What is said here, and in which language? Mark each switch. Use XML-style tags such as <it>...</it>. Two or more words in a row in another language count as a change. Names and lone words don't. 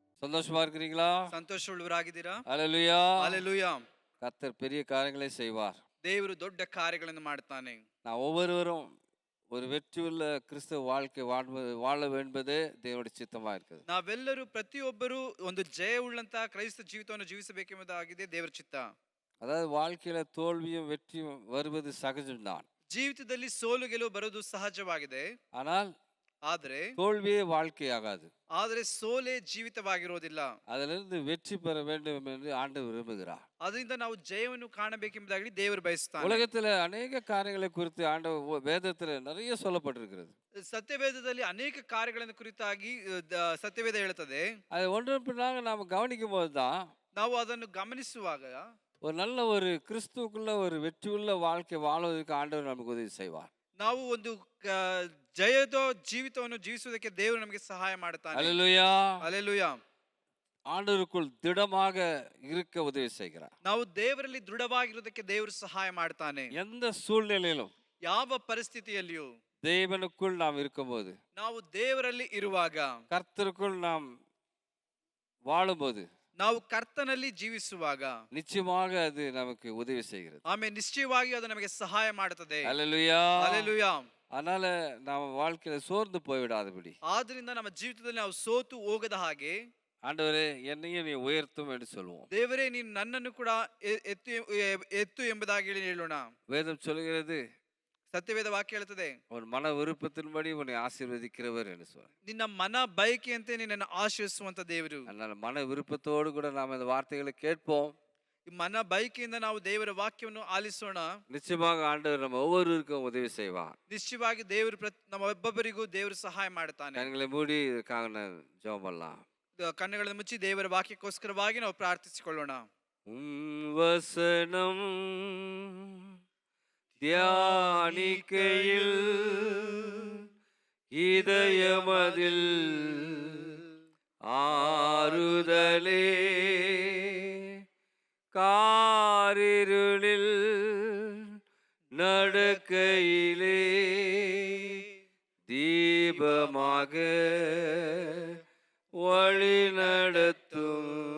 <ta>சந்தோஷமா இருக்கிறீங்களா?</ta> <kn>ಸಂತೋಷವುಳ್ಳವರಾಗಿದ್ದೀರಾ?</kn> <ta>ஹalleluya.</ta> <kn>ಹಾಲೆಲೂಯಾ.</kn> <ta>கர்த்தர் பெரிய காரியங்களை செய்வார்.</ta> <kn>ದೇವರು ದೊಡ್ಡ ಕಾರ್ಯಗಳನ್ನು ಮಾಡ್ತಾನೆ.</kn> <ta>நான் ஒவ்வொருவரும் ஒரு வெற்றியுள்ள கிறிஸ்தவ வாழ்க்கை வாழ என்பதே தேவனுடைய சித்தமா இருக்குது.</ta> <kn>ನಾವೆಲ್ಲರೂ ಪ್ರತಿಯೊಬ್ಬರು ಒಂದು ಜಯವುಳ್ಳಂತ ಕ್ರೈಸ್ತ ಜೀವಿತವನ್ನು ಜೀವಿಸಬೇಕೆಂಬುದಾಗಿದೆ ದೇವರ ಚಿತ್ತ.</kn> <ta>அதாவது வாழ்க்கையில தோல்வியும் வெற்றியும் வருவது சகஜம்தான்.</ta> <kn>ಜೀವಿತದಲ್ಲಿ ಸೋಲು ಗೆಲುವು ಬರೋದು ಸಹಜವಾಗಿದೆ.</kn> <ta>ஆனால்</ta> <kn>ಆದರೆ</kn> <ta>தோல்வியே வாழ்க்கையாகாது.</ta> <kn>ಸೋಲೆ ಜೀವಿತವಾಗಿರೋದಿಲ್ಲ.</kn> <ta>அதிலிருந்து வெற்றி பெற வேண்டும் என்று ஆண்டவர் விரும்புகிறார்.</ta> <kn>ಅದರಿಂದ ನಾವು ಜಯವನ್ನು ಕಾಣಬೇಕೆಂಬುದಾಗಿ ದೇವರು ಬಯಸುತ್ತಾನೆ.</kn> <ta>உலகத்துல அநேக காரியங்களை குறித்து ஆண்டவர் வேதத்துல நிறைய சொல்லப்பட்டிருக்கிறது.</ta> <kn>ಸತ್ಯವೇದದಲ್ಲಿ ಅನೇಕ ಕಾರ್ಯಗಳನ್ನು ಕುರಿತಾಗಿ ಸತ್ಯವೇದ ಹೇಳುತ್ತದೆ.</kn> <ta>அது ஒன்று பின்னாக நாம கவனிக்கும் போதுதான்</ta> <kn>ನಾವು ಅದನ್ನು ಗಮನಿಸುವಾಗ</kn> <ta>ஒரு கிறிஸ்துவுக்குள்ள ஒரு வெற்றியுள்ள வாழ்க்கை வாழ்வதற்கு ஆண்டவர் நமக்கு உதவி செய்வார்.</ta> <kn>ನಾವು ಒಂದು ಜಯದ ಜೀವಿತವನ್ನು ಜೀವಿಸುವುದಕ್ಕೆ ದೇವರು ನಮಗೆ ಸಹಾಯ ಮಾಡುತ್ತಾನೆ.</kn> <ta>ஹalleluya.</ta> <kn>ಹಲ್ಲೆಲೂಯಾ.</kn> <ta>ஆண்டவருக்குள் திடமாக இருக்க உதவி செய்கிறார்.</ta> <kn>ನಾವು ದೇವರಲ್ಲಿ ದೃಢವಾಗಿರುವುದಕ್ಕೆ ದೇವರು ಸಹಾಯ ಮಾಡ್ತಾನೆ.</kn> <ta>எந்த சூழ்நிலையிலும்</ta> <kn>ಯಾವ ಪರಿಸ್ಥಿತಿಯಲ್ಲಿಯೂ</kn> <ta>தேவனுக்குள் நாம் இருக்கும்போது,</ta> <kn>ನಾವು ದೇವರಲ್ಲಿ ಇರುವಾಗ,</kn> <ta>கர்த்தருக்குள் நாம் வாழும்போது,</ta> <kn>ನಾವು ಕರ್ತನಲ್ಲಿ ಜೀವಿಸುವಾಗ</kn> <ta>நிச்சயமாக அது நமக்கு உதவி செய்கிறது.</ta> <kn>ಆಮೇಲೆ ನಿಶ್ಚಯವಾಗಿ ಅದು ನಮಗೆ ಸಹಾಯ ಮಾಡುತ್ತದೆ.</kn> <ta>ஹalleluya.</ta> <kn>ಹಲ್ಲೆಲೂಯಾ.</kn> <ta>அதனால நாம வாழ்க்கையில சோர்ந்து போய்விடாதபடி,</ta> <kn>ಆದ್ರಿಂದ ನಮ್ಮ ಜೀವಿತದಲ್ಲಿ ನಾವು ಸೋತು ಹೋಗದ ಹಾಗೆ,</kn> <ta>ஆண்டவரே என்னையும் நீ உயர்த்தும் என்று சொல்லுவோம்.</ta> <kn>ದೇವರೇ ನೀನು ನನ್ನನ್ನು ಕೂಡ ಎತ್ತು ಎಂಬುದಾಗಿ ಹೇಳೋಣ.</kn> <ta>வேதம் சொல்கிறது,</ta> <kn>ಸತ್ಯವೇದ ವಾಕ್ಯ ಹೇಳುತ್ತದೆ,</kn> <ta>உன் மன விருப்பத்தின்படி உன்னை ஆசீர்வதிக்கிறவர் என்று சொல்ற.</ta> <kn>ನಿನ್ನ ಮನ ಬಯಕೆಯಂತೆ ನಿನ್ನನ್ನು ಆಶೀರ್ವಿಸುವಂತ ದೇವರು.</kn> <ta>அதனால மன விருப்பத்தோடு கூட நாம் இந்த வார்த்தைகளை கேட்போம்.</ta> <kn>ಈ ಮನ ಬಯಕೆಯಿಂದ ನಾವು ದೇವರ ವಾಕ್ಯವನ್ನು ಆಲಿಸೋಣ.</kn> <ta>நிச்சயமாக ஆண்டவர் நம்ம ஒவ்வொருவருக்கும் உதவி செய்வார்.</ta> <kn>ನಿಶ್ಚಯವಾಗಿ ದೇವರು ನಮ್ಮ ಒಬ್ಬೊಬ್ಬರಿಗೂ ದೇವರು ಸಹಾಯ ಮಾಡ್ತಾನೆ.</kn> <ta>கண்களை மூடி இதற்காக நான் ஜெபம் பண்ணலாம்.</ta> <kn>ಕಣ್ಣುಗಳನ್ನು ಮುಚ್ಚಿ ದೇವರ ವಾಕ್ಯಕ್ಕೋಸ್ಕರವಾಗಿ ನಾವು ಪ್ರಾರ್ಥಿಸಿಕೊಳ್ಳೋಣ.</kn> <ta>வசனம் தியானிக்கையில் இதயமதில் ஆறுதலே, காரிருளில் நடக்கையிலே தீபமாக வழி நடத்தும்,</ta>